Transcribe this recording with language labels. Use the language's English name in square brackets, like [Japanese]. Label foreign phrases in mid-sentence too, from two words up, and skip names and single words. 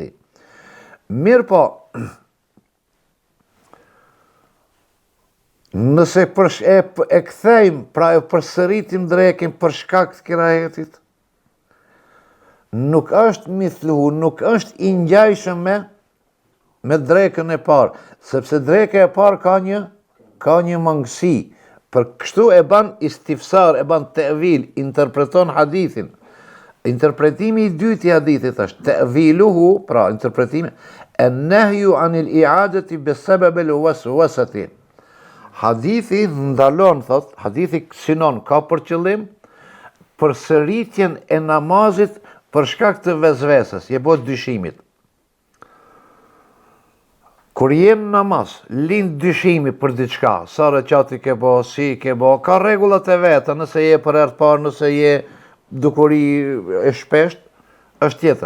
[Albanian] Mirë po, nëse e kthejmë, pra e përsëritim drekën për shkak të kirahetit, nuk është mithluhu, nuk është i ngjajshëm me drekën e parë, sepse dreka e parë ka një mangësi. Për kështu e ban istifsar, e ban te'vil, interpreton hadithin. Interpretimi i dytë i hadithit është te'viluhu, pra interpretimi, [Arabic] النهي عن الإعادة بسبب الوسوسة. [Albanian] Hadithi ndalon, thot, hadithi synon, ka për qëllim përsëritjen e namazit për shkak të vezvesës, jebot dyshimit. Kur jem namaz, lind dyshimi për diçka, sa reqati ke bo, si ke bo, ka rregullat e veta, nëse je për herë të parë, nëse je dukuri e shpesht, është tjetër.